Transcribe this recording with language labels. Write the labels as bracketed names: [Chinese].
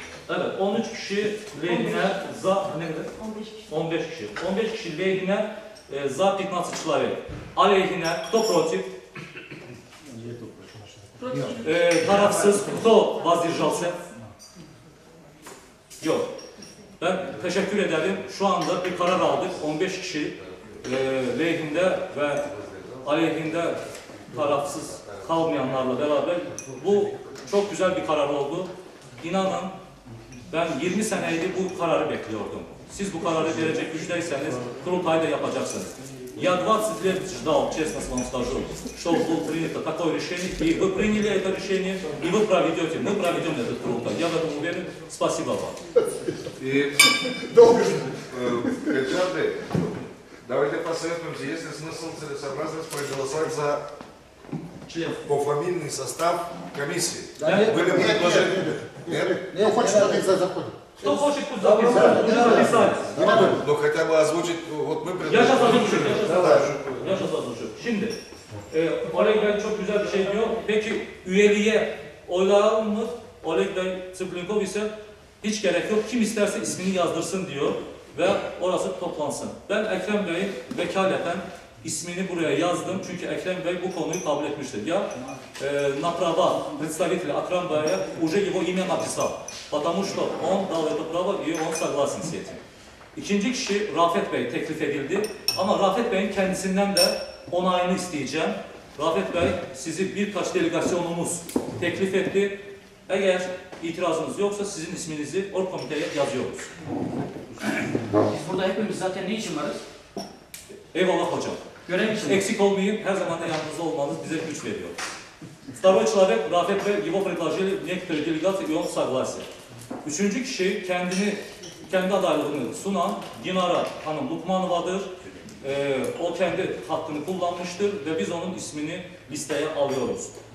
[Turkish] Evet, 13 kişi lehine za, ne kadar? 15 kişi. 15 kişi lehine za [Russian] 15 человек. [Turkish] Aleyhine, [Russian] кто против? [Turkish] Tarafsız, [Russian] кто воздержался? [Turkish] Yok. Ben teşekkür ederim. Şu anda bir karar aldık. 15 kişi lehinde ve aleyhinde tarafsız kalmayanlarla beraber. Bu çok güzel bir karar oldu. İnanın ben 20 seneydi bu kararı bekliyordum. Siz bu kararı verecek güçteyseniz kurultayda yapacaksınız. [Russian] Я 20 лет ждал, честно вам скажу, что было принято такое решение, и вы приняли это решение, и вы проведете, мы проведем этот крутой. Я в этом уверен. Спасибо вам. И, Эльжарбек, давайте посоветуемся, есть ли смысл целесообразность проголосовать за пофамильный состав комиссии? Были предложения? Нет? Кто хочет записаться, заходит. Кто хочет, пусть записать. Ну хотя бы озвучить, вот мы Я сейчас предложили. oзвучу. [Turkish] Şimdi, Oleg Bey çok güzel bir şey diyor. Peki üyeliğe oylayalım mı? Oleg Bey Tsiplinkov ise hiç gerek yok. Kim isterse ismini yazdırsın diyor ve orası toplansın. Ben Ekrem Bey'in vekaleten ismini buraya yazdım çünkü Ekrem Bey bu konuyu kabul etmiştir. [Russian] Ya на права представителя Акрам Бея уже его имя написал, потому что он дал это право и он согласен с этим. [Turkish] İkinci kişi Rafet Bey teklif edildi ama Rafet Bey'in kendisinden de onayını isteyeceğim. Rafet Bey sizi birkaç delegasyonumuz teklif etti. Eğer itirazınız yoksa sizin isminizi orgkomiteye yazıyoruz. Biz burada hepimiz zaten ne için varız? Eyvallah hocam. Görev için. Eksik olmayın, her zaman da yanınızda olmanız bize güç veriyor. [Russian] Второй человек, Рафет Bey, его предложили некоторые делегации, и он согласен. [Turkish] Üçüncü kişi kendi adaylığını sunan Dinara Hanım Lukmanova'dır. O kendi hakkını kullanmıştır ve biz onun ismini listeye alıyoruz.